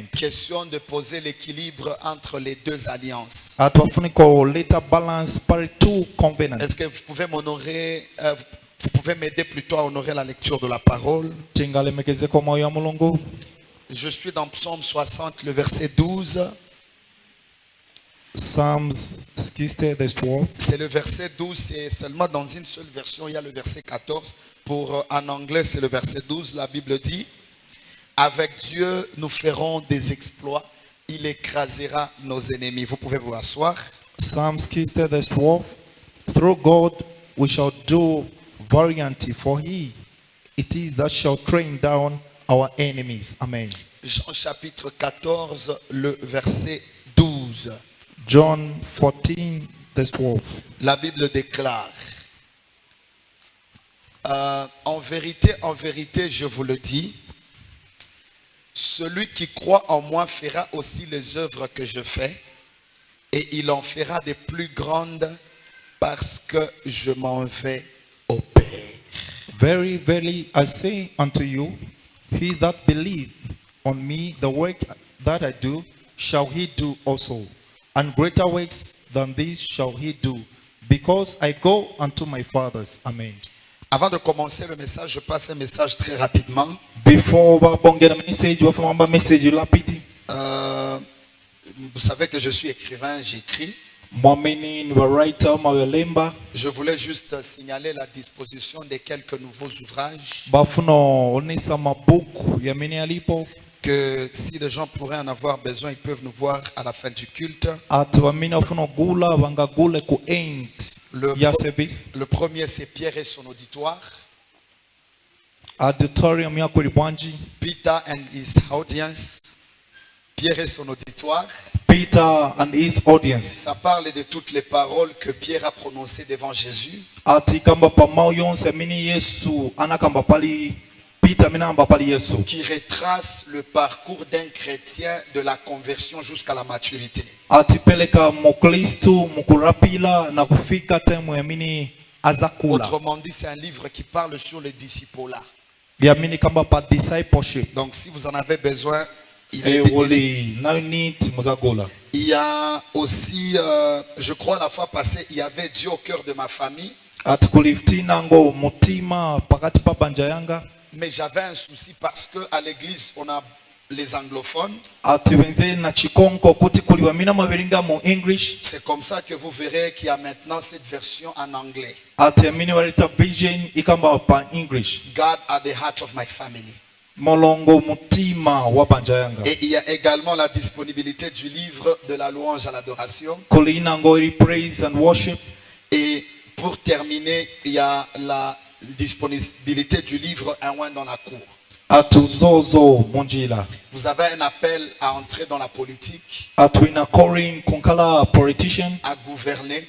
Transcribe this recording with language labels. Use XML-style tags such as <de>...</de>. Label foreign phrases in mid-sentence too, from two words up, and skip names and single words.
<fr>Question de poser l'équilibre entre les deux alliances. Est-ce que vous pouvez m'honorer, vous pouvez m'aider plutôt à honorer la lecture de la parole? Je suis dans Psaume 60, le verset 12.</fr> <en>Psalms 60, verse 12.</en> <fr>C'est le verset 12, c'est seulement dans une seule version, il y a le verset 14. En anglais, c'est le verset 12. La Bible dit, avec Dieu, nous ferons des exploits. Il écrasera nos ennemis. Vous pouvez vous asseoir.</fr> <en>Psalms 60, verse 12. Through God, we shall do valiantly, for he it is that shall train down our enemies. Amen.</en> <fr>Jean chapitre 14, le verset 12.</fr> <en>John 14, verse 12.</en> <fr>La Bible déclare, en vérité, je vous le dis, celui qui croit en moi fera aussi les œuvres que je fais, et il en fera des plus grandes parce que je m'en vais au Père.</fr> <en>Very, very, I say unto you, he that believeth on me, the work that I do, shall he do also. And greater works than these shall he do, because I go unto my Father's. Amen.</en> <fr>Avant de commencer le message, je passe un message très rapidement. Vous savez que je suis écrivain, j'écris. Je voulais juste signaler la disposition de quelques nouveaux ouvrages. que si les gens pourraient en avoir besoin, ils peuvent nous voir à la fin du culte.</fr> <ny>ati bamini bafuna ogula bangagule ku end ya service</ny> <fr>Le premier, c'est Pierre et son auditoire.</fr> <ny>auditorium yako libwanji.</ny> <en>Peter and his audience.</en> <fr>Pierre et son auditoire.</fr> <en>Peter and his audience.</en> <fr>Ça parle de toutes les paroles que Pierre a prononcées devant Jésus.</fr> <ny>Ati kamba pa mau yonse mini Yesu anakamba pali Peter minamba pali Yesu.</ny> <fr>Qui retrace le parcours d'un chrétien de la conversion jusqu'à la maturité.</fr> <ny>Ati peleka mukristu mukurapila na kufika temu ya mini azakula.</ny> <fr>Autrement dit, c'est un livre qui parle sur le discipolat.</fr> <ny>Ya mini kamba pa discipleship.</ny> <fr>Donc si vous en avez besoin, il y a aussi, je crois la fois passée, il y avait Dieu au cœur de ma famille. Mais j'avais un souci parce que à l'église, on a les anglophones. C'est comme ça que vous verrez qu'il y a maintenant cette version en anglais.</fr> <en>God at the heart of my family.</en> <fr>Et il y a également la disponibilité du livre de la louange à l'adoration. Et pour terminer, il y a la disponibilité du livre Un oin dans la cour. Vous avez un appel à entrer dans la politique, à gouverner.</fr>